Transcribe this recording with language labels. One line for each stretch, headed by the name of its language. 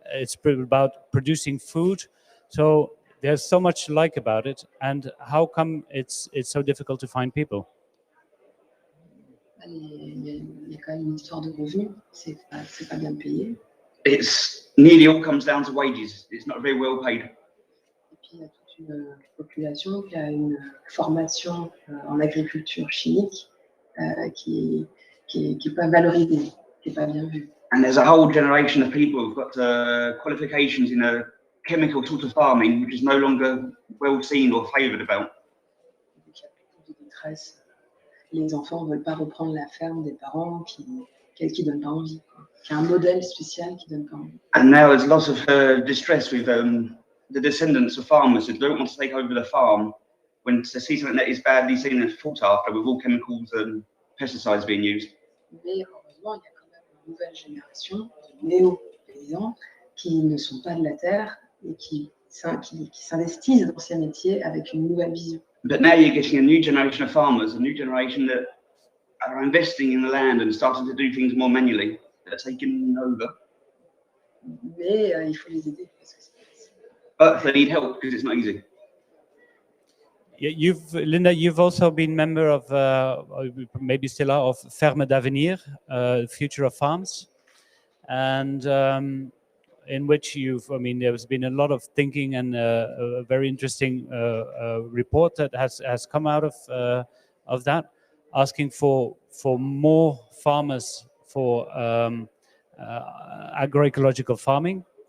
English: It's about producing food. So there's so much to like about it. And how come it's so difficult to find people?
French: Il y a quand même une histoire de revenus. C'est pas bien payé.
English: It's nearly all comes down to wages. It's not very well paid.
French: Et puis il y a toute une population qui a une formation en agriculture chimique qui est pas valorisée, qui est pas bien vue.
English: And there's a whole generation of people who've got qualifications in a chemical sort of farming, which is no longer well seen or favoured about.
French: Donc il y a beaucoup de détresse. Les enfants ne veulent pas reprendre la ferme des parents qui donnent pas envie. Il y a un modèle spécial qui donne pas envie.
English: And now there's lots of distress with the descendants of farmers who don't want to take over the farm when they see something that is badly seen and fought after with all chemicals and pesticides being used.
French: Mais heureusement, il y a quand même une nouvelle génération de néo-paysans qui ne sont pas de la terre et qui s'investissent dans ces métiers avec une nouvelle vision.
English: But now you're getting a new generation of farmers, a new generation that are investing in the land and starting to do things more manually, that are taking over.
French: Mais il faut les aider parce que c'est pas facile.
English: But they need help because it's not easy. Linda, you've also been member of, maybe still are, of Ferme d'Avenir, Future of Farms, and in which there's been a lot of thinking and a very interesting report that has come out of that, asking for more farmers for agroecological farming.